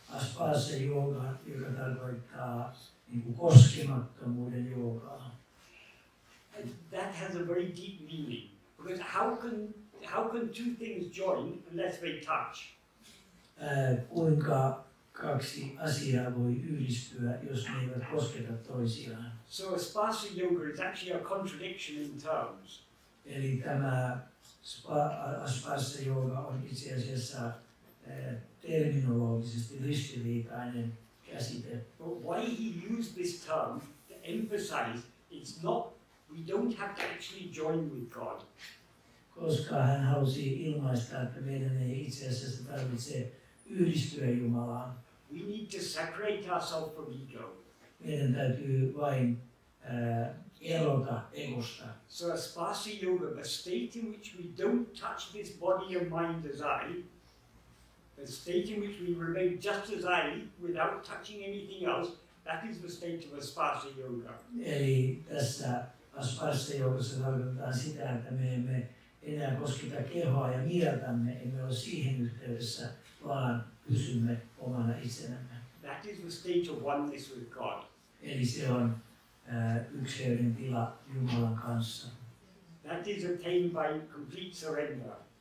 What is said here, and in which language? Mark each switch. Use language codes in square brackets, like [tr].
[fi] Aspasa yoga, joka tarkoittaa koskemattomuuden joogaa. [en] That has a very deep meaning. Because how can two things join unless they touch? [fi] Kuinka kaksi asiaa voi yhdistyä, jos ne eivät kosketa toisiaan? [en] So Aspasa yoga is actually a contradiction in terms. [fi] Eli tämä Aspasa yoga on itse asiassa terminologisesti ristiriitainen käsite. [en] But why he used this term to emphasize it's not, we don't have to actually join with God. [fi] Koska hän halusi ilmaista, että meidän ei itse asiassa tarvitse yhdistyä Jumalaan. [en] We need to separate ourselves from ego. [fi] Meidän täytyy vain erota egosta. [en] So Aspasa yoga, the state in which we don't touch this body and mind as I, the state in which we remain just as I without touching anything else, that is the state of Aspasa yoga. [fi] Eli tässä Aspasa yogassa tarkoitetaan sitä, että me emme enää kosketa kehoa ja mieltämme, emme ole siihen yhteydessä, vaan pysymme omana itsenämme. [en] That is the state of oneness with God. [fi] Eli se on yksilön tila Jumalan kanssa. [en] That is attained by complete surrender.